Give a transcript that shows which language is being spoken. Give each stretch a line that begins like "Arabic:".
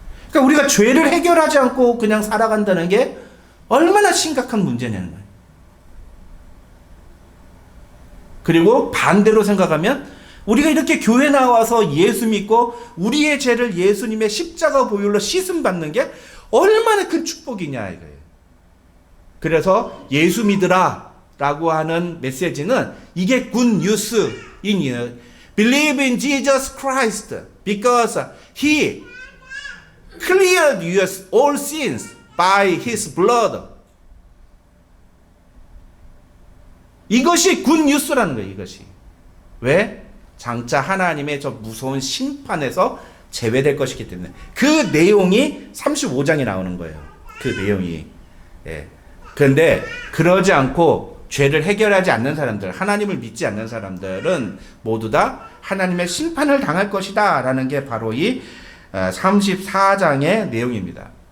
Korean: 그러니까 우리가 죄를 해결하지 않고 그냥 살아간다는 게 얼마나 심각한 문제냐는 거예요. 그리고 반대로 생각하면 우리가 이렇게 교회 나와서 예수 믿고 우리의 죄를 예수님의 십자가 보혈로 씻음 받는 게 얼마나 큰 축복이냐 이거예요. 그래서 예수 믿으라 라고 하는 메시지는 이게
English: good news인, believe in Jesus Christ because He cleared your all sins by His blood.
Korean: 이것이 good news라는 거예요. 이것이. 왜? 장차 하나님의 저 무서운 심판에서 제외될 것이기 때문에. 그 내용이 35장에 나오는 거예요. 그 내용이. 예. 그런데 그러지 않고 죄를 해결하지 않는 사람들, 하나님을 믿지 않는 사람들은 모두 다 하나님의 심판을 당할 것이다 라는 게 바로 이 34장의 내용입니다.